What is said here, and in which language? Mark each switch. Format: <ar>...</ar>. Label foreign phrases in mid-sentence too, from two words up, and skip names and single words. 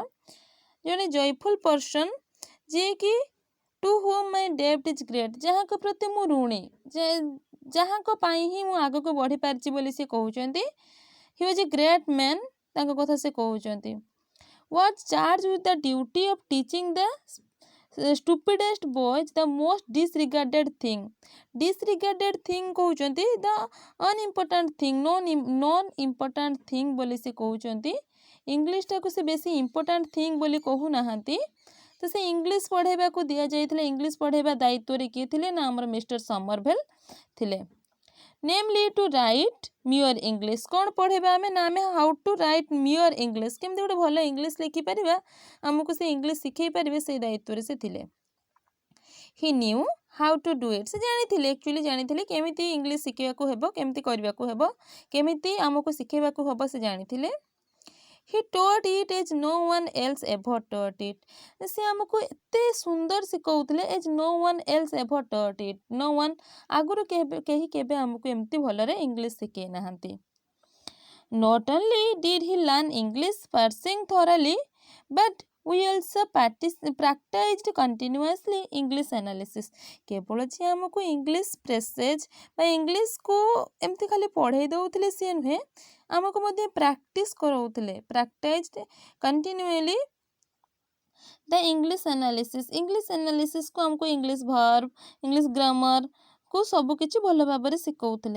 <or>ଜଣେ</or> <en>joyful person</en> <or>ଯିଏକି</or> <en>to whom my debt is great,</en> <or>ଯାହାଙ୍କ ପ୍ରତି ମୁଁ ଋଣୀ, ଯାହାଙ୍କ ପାଇଁ ହିଁ ମୁଁ ଆଗକୁ ବଢ଼ିପାରିଛି ବୋଲି ସେ କହୁଛନ୍ତି।</or> <en>he was a great man,</en> <or>ତାଙ୍କ କଥା ସେ କହୁଛନ୍ତି।</or> <en>was charge with the duty of teaching the stupidest boys the most disregarded thing। disregarded thing</en> <or>କହୁଛନ୍ତି</or> <en>the unimportant thing, non important thing</en> <or>ବୋଲି ସେ କହୁଛନ୍ତି। ଇଂଲିଶଟାକୁ ସେ ବେଶୀ</or> <en>important thing</en> <or>ବୋଲି କହୁନାହାନ୍ତି। ତ ସେ ଇଂଲିଶ ପଢ଼ାଇବାକୁ ଦିଆଯାଇଥିଲା। ଇଂଲିଶ ପଢ଼ାଇବା ଦାୟିତ୍ୱରେ କିଏ ଥିଲେ ନା ଆମର ମିଷ୍ଟର ସମରଭେଲ୍ ଥିଲେ।</or> <en>namely to write mere English,</en> <or>କ'ଣ ପଢ଼ାଇବା ଆମେ ନା ଆମେ</or> <en>how to write mere English,</en> <or>କେମିତି ଗୋଟେ ଭଲ ଇଂଲିଶ ଲେଖିପାରିବା, ଆମକୁ ସେ ଇଂଲିଶ ଶିଖେଇ ପାରିବେ, ସେଇ ଦାୟିତ୍ୱରେ ସେ ଥିଲେ।</or> <en>he knew how to do it,</en> <or>ସେ ଜାଣିଥିଲେ, ଆକ୍ଚୁଆଲି ଜାଣିଥିଲେ କେମିତି ଇଂଲିଶ ଶିଖିବାକୁ ହେବ, କେମିତି କରିବାକୁ ହେବ, କେମିତି ଆମକୁ ଶିଖେଇବାକୁ ହେବ, ସେ ଜାଣିଥିଲେ।</or> <en>he taught it as no one else ever taught it।</en> <or>ସେ ଆମକୁ ଏତେ ସୁନ୍ଦର ଶିଖଉଥିଲେ,</or> <en>as no one else ever taught it। no one,</en> <or>ଆଗରୁ କେହି କେବେ ଆମକୁ ଏମିତି ଭଲରେ ଇଂଲିଶ ଶିଖେଇ ନାହାନ୍ତି।</or> <en>Not only did he learn English parsing thoroughly, but we also practiced continuously English analysis।</en> <or>କେବଳ ଯେ ଆମକୁ</or> <en>English passage</en> <or>ବା ଇଂଲିଶକୁ ଏମିତି ଖାଲି ପଢ଼େଇ ଦେଉଥିଲେ ସିଏ ନୁହେଁ, ଆମକୁ ମଧ୍ୟ ପ୍ରାକ୍ଟିସ୍ କରାଉଥିଲେ।</or> <en>practised continuously the English analysis. English analysis</en> <or>ଆମକୁ</or> <en>English verb, English grammar</en> <or>ସବୁକିଛି ଭଲ ଭାବରେ ଶିଖଉଥିଲେ।</or>